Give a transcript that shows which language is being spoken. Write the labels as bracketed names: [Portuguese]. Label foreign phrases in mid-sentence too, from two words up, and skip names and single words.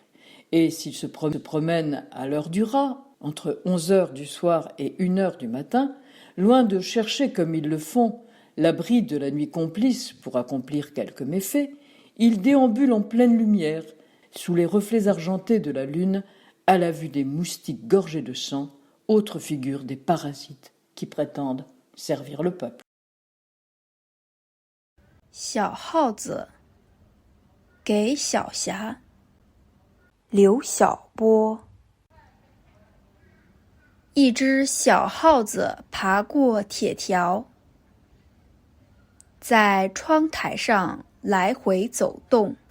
[French] Et s'il se promène à l'heure du rat, entre 11h du soir et 1h du matin, loin de chercher, comme ils le font, l'abri de la nuit complice pour accomplir quelques méfaits, il déambule en pleine lumière, sous les reflets argentés de la lune, à la vue des moustiques gorgés de sang, autre figure des parasites qui prétendent servir le peuple. [Chinese] 小耗子给小霞。刘晓波。一只小耗子爬过铁条，在窗台上来回走动。